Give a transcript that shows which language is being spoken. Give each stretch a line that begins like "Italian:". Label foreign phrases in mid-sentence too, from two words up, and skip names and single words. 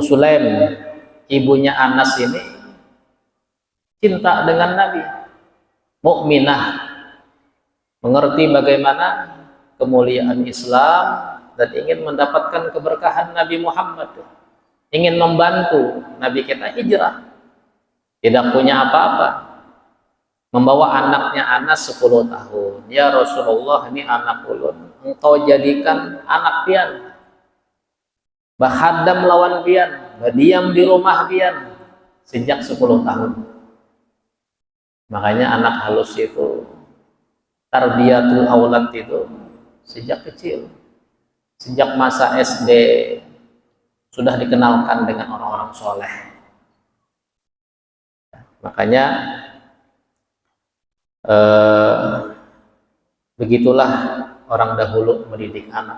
Indonesian: Sulaim, ibunya Anas ini cinta dengan Nabi, mukminah, mengerti bagaimana kemuliaan Islam dan ingin mendapatkan keberkahan Nabi Muhammad, ingin membantu Nabi kita hijrah, tidak punya apa-apa, membawa anaknya Anas 10 tahun.
Banjar: Ya Rasulullah, ini anak ulun, engkau jadikan anak pian, bahadam lawan pian, berdiam di rumah pian sejak 10 tahun.
Indonesian: Makanya
Banjar: anak halus
Indonesian: itu,
Arabic: تربية الأولاد
Indonesian: itu sejak kecil, sejak masa SD sudah dikenalkan dengan orang-orang soleh. Makanya begitulah orang dahulu mendidik anak.